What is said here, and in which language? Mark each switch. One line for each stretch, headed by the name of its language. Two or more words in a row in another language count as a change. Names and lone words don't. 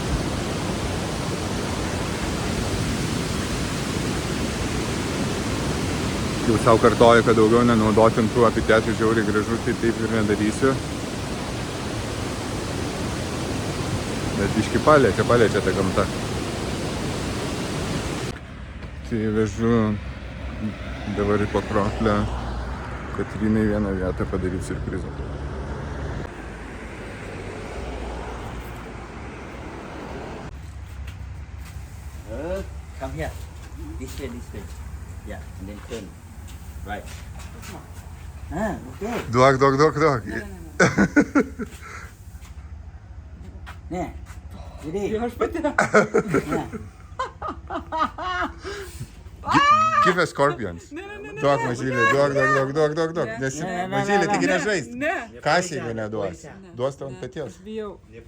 Lithuanian: Jau savo kartoju, kad daugiau nenaudotim tų epitetų žiauriai gražu, tai taip ir nedarysiu. Bet biškį paliečia ta gamta. Tai vežu dabar į Pakroklę Katrinai vieną vietą padaryti siurprizą.
English: Come here. This way. Yeah, and then turn. Right. Okay.
Lithuanian: Duok. Ne. Jadi.
English: Give us scorpions.
Lithuanian: Duok, mažylė, duok. Nes mažylė, taigi nežaist. Kąsiai jeigu neduos. Duos tau ant peties. Bijau.